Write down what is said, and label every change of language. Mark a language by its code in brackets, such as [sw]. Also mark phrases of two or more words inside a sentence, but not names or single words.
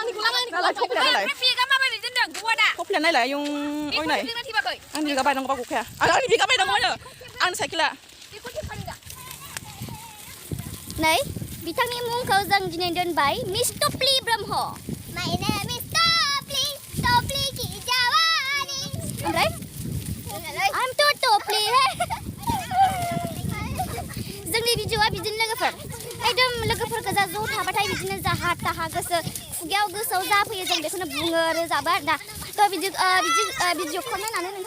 [brx] थफ्लाया नायलाय आयं ओइ नाय आंनि बिगा बायनांगौबा गखाया आंनि बिगा बायनांगौबानो आंनि साइकेला नै बिथांनि मुंखौ जों दिनै दोनबाय मिस टप्लि ब्रह्म [en] My name is [brx] टप्लि की जावानी ओमफ्राय I'm टप्लि जोंनि भिडिअआ बिदिनो लोगोफोर एकदम लोगोफोर गोजा ज' थाबाथाय बिदिनो जाहा थाहा खुगायाव गोसोआव जाफैयो जों बेखौनो बुङो रोजाबो आरो दा थ' भिडिअखौ नायनानै